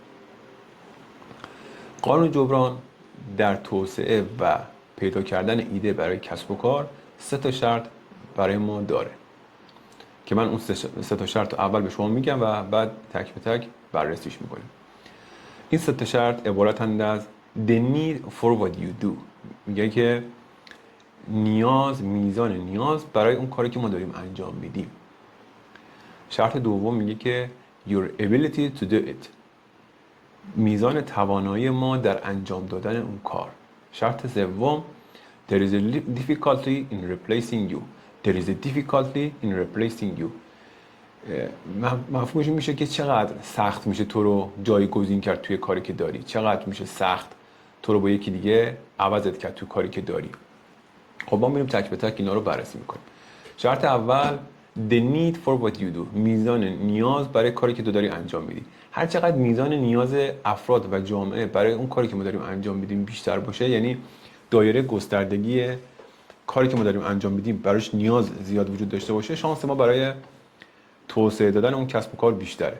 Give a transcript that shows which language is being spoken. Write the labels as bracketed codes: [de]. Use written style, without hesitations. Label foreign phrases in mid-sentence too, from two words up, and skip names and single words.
[fa] قانون جبران در توسعه و پیدا کردن ایده برای کسب و کار 3 شرط برای ما داره که من اون 3 شرط رو اول به شما میگم و بعد تک به تک بررسیش میکنیم. این 3 شرط عبارتند از [en] the need for what you do. [fa] میگه که میزان نیاز برای اون کاری که ما داریم انجام میدیم. شرط دوم میگه که [en] your ability to do it. [fa] میزان توانایی ما در انجام دادن اون کار. شرط سوم [en] there is a difficulty in replacing you. There is a difficulty in replacing you. [fa] مفهومش میشه که چقدر سخت میشه تو رو جایگزین کرد توی کاری که داری، چقدر میشه سخت تو رو با یکی دیگه عوضت کرد توی کاری که داری. خب ما میریم تک به تک اینا رو بررسی میکنیم. شرط اول [en] the need for what you do، [fa] میزان نیاز برای کاری که تو داری انجام میدی. هر چقدر میزان نیاز افراد و جامعه برای اون کاری که ما داریم انجام میدیم بیشتر باشه، یعنی دایره گستردگی کاری که ما داریم انجام میدیم براش نیاز زیاد وجود داشته باشه، شانس ما برای توسعه دادن اون کسب و کار بیشتره.